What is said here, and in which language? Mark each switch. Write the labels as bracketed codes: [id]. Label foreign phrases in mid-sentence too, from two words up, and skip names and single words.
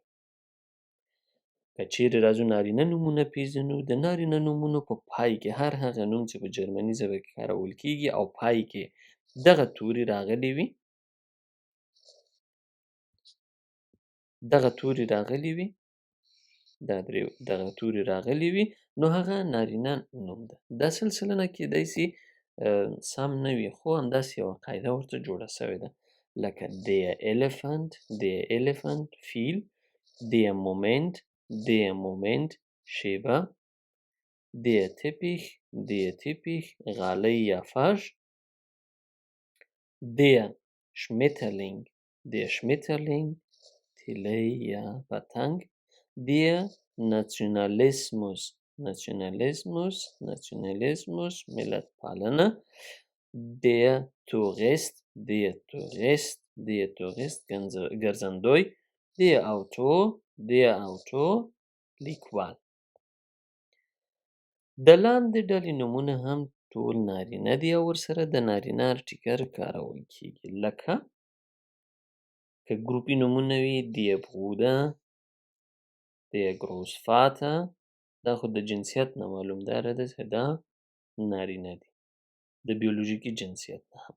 [ps] که چیرې راځو نارینه نومونه پیژنو، د نارینه نومونو په پای کې هر هغه نوم چې په جرمني ژبه کې کارول کیږي او پای کې دغه توري راغلي وي نو هغه نارینه نوم ده. دا سلسله نه کېدای شي سم نه وي خو همداسې یوه قاعده ورته جوړه شوې ده لکه [de] der Elefant [ps] فیل، [de] der Moment [ps] شیبه، [de] der Teppich [ps] غالۍ یا فرش، [de] der Schmetterling [ps] تیلۍ یا پتنګ، [de] der Nationalismus [ps] ملت پالنه، [de] der Tourist ګرځندوی، der Autor لیکوال. [ps] د لاندې ډلې نومونه هم ټول نارینه دي او ورسره د نارینه ارټیکل کارول کیږي لکه که ګروپي نومونه وي [de] der Bruder، der Großvater، [ps] دا خو د جنسیت نه معلوم داره ده چې دا نارینه دي د بیولوژیکي جنسیت نه هم.